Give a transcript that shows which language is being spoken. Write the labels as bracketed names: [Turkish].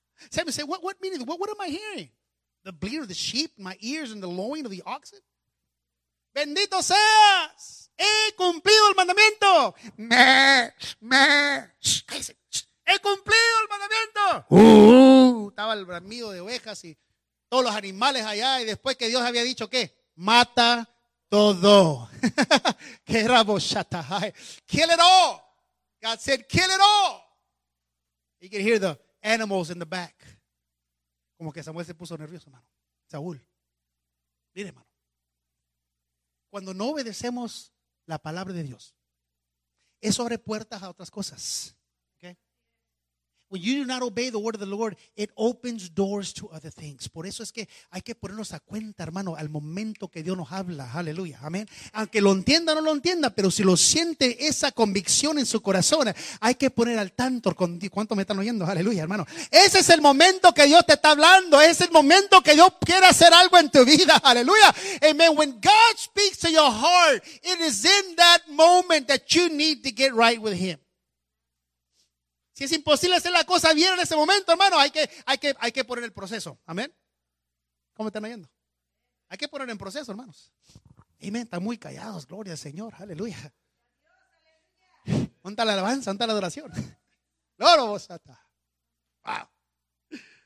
[English] Samuel said, what meaning? What am I hearing? The bleat of the sheep, my ears, and the lowing of the oxen? [Spanish] Bendito seas, he cumplido el mandamiento. He cumplido el mandamiento. Estaba el bramido de ovejas y todos los animales allá. Y después que Dios había dicho, ¿qué? Mata todo. Que era boshata. [English] Kill it all. God said, kill it all. You can hear the animals in the back. [Spanish] Como que Samuel se puso nervioso, hermano. Saúl. Mire, hermano. Cuando no obedecemos la palabra de Dios, eso abre puertas a otras cosas. Okay? [English] When you do not obey the word of the Lord, it opens doors to other things. [Spanish] Por eso es que hay que ponernos a cuenta, hermano, al momento que Dios nos habla. Aleluya. Amén. Aunque lo entienda o no lo entienda, pero si lo siente esa convicción en su corazón, hay que poner al tanto. ¿Cuánto me están oyendo? Aleluya, hermano. Ese es el momento que Dios te está hablando. Ese es el momento que Dios quiere hacer algo en tu vida. Aleluya. Amen. [English] When God speaks to your heart, it is in that moment that you need to get right with Him. [Spanish] Si es imposible hacer la cosa bien en ese momento, hermano, hay que poner el proceso. Amén. ¿Cómo están oyendo? Hay que poner en proceso, hermanos. Amén. Están muy callados. Gloria al Señor. Aleluya. Monta la alabanza, monta la adoración. Gloria a vos, Sata. Wow.